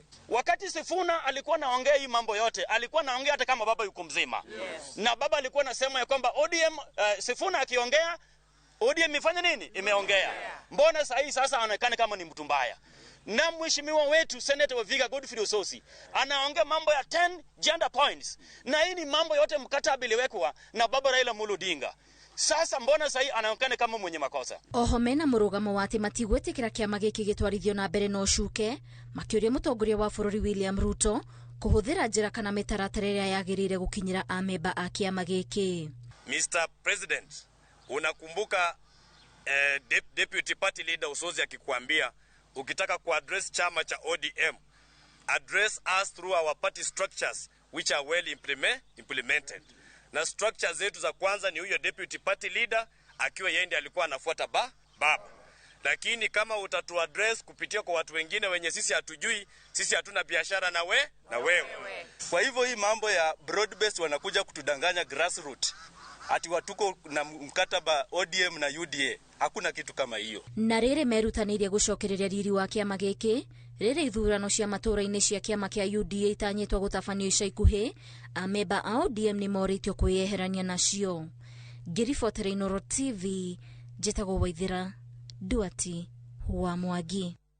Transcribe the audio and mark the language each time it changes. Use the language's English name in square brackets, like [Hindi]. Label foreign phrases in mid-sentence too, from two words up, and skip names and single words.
[Swahili] Wakati Sifuna alikuwa naongea hii mambo yote, alikuwa naongea hata kama baba yuko mzima. Yes. Na baba alikuwa nasema ya kwamba ODM, Sifuna akiongea ODM ifanye nini? Imeongea. Mbona sasa anaonekana kama ni mtu mbaya? Na mheshimiwa wetu Senator wa Vihiga Godfrey Osotsi anaongea mambo ya 10 [English] gender points. [Swahili] Na hii ni mambo yote mkataba iliwekwa na baba Raila Amolo Odinga. Sasa mbona sasa anaonekana kama mwenye makosa? [Kikuyu] Oho mena murugamo wa ati matigwetikira kiama giki gitwarithio na mbere no cuke makiuria mutongoria wa bururi William Ruto kuhuthira njira kana mitaratara iria yagirire gukinyira amemba a kiama giki. [English] Mr. President, [Swahili] unakumbuka [English] Deputy Party Leader [Swahili] Osotsi akikwambia ukitaka kuaddress chama cha ODM, [English] address us through our party structures which are well implemented. [Swahili] Na structure zetu za kwanza ni huyo [English] Deputy Party Leader [Swahili] akiwa yeye ndiye alikuwa anafuata baba. Lakini kama utatu address kupitia kwa watu wengine wenye sisi hatujui, sisi hatuna biashara na wewe. Kwa hivyo hii mambo ya [English] broad based [Swahili] wanakuja kutudanganya grassroots. Ati watuko na mkataba ODM na UDA. Hakuna kitu kama hiyo. [Kikuyu] Na rĩrĩ merutanirie gucokereria riri wa kiama gĩkĩ rĩrĩ ithurano cia matũra-inĩ cia kiama kĩa UDA itanyĩtwo gũtabanio ica ikuhĩ, amemba a ODM nĩ morĩtio kwĩyeherania nacio. Ngĩribotera Inooro TV, njĩtagwo Waithĩra Duati wa Mwangi.